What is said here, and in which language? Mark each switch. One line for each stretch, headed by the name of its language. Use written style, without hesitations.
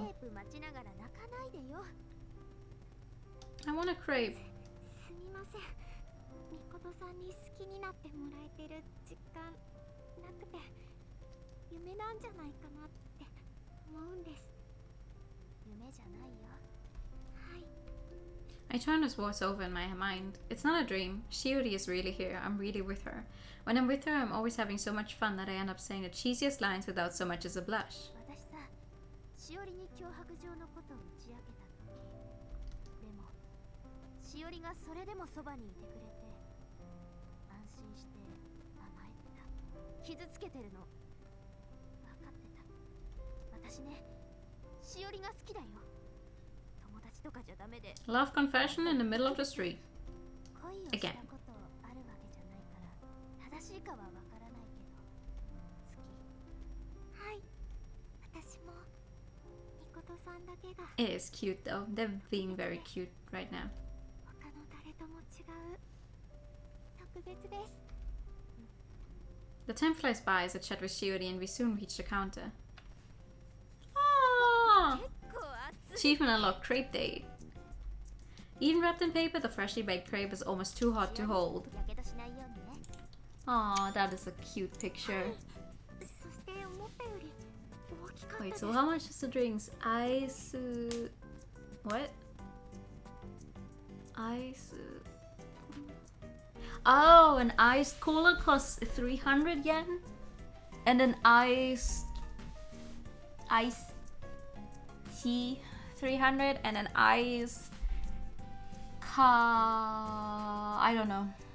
Japanese: ープ待ちながら泣かないでよ。
English: I want a crepe.
Japanese: すみません。みことさんに好きになってもらえてる実感なくて夢なんじゃないかなって思うんです。夢じゃないよ。はい。
English: I turn this voice over in my mind. It's not a dream. Shiori is really here. I'm really with her. When I'm with her, I'm always having so much fun that I end up saying the cheesiest lines without so much as a blush.
Japanese: 私さ、しおりに脅迫状のことを打ち明けた時、でもしおりがそれでもそばにいてくれて安心して甘えてた。傷つけてるの分かってた。私ね、しおりが好きだよ。友達とかじゃダメで。
English: Love confession in the middle of the street.
Japanese: 恋をしたことあるわけじゃないから正しいかはわからないけど好き。はい。私もみことさんだけが
English: It is cute though. They're being very cute right now.
Japanese: 他の誰とも違う特別です。
English: The time flies by as I chat with Shiori and we soon reach the counter. Ah!
Japanese: 結構熱い。
English: Achievement unlocked crepe date. Even wrapped in paper, the freshly baked crepe is almost too hot to hold.
Japanese: やけどしないようにね。
English: Aw, that is a cute picture.
Japanese: そして思ったより大きかったで
English: Wait,
Japanese: す。
English: so how much is the drinks? Ice. What? Ice. Oh, an iced cola costs 300 yen? And an iced tea 300 and an iced I don't know.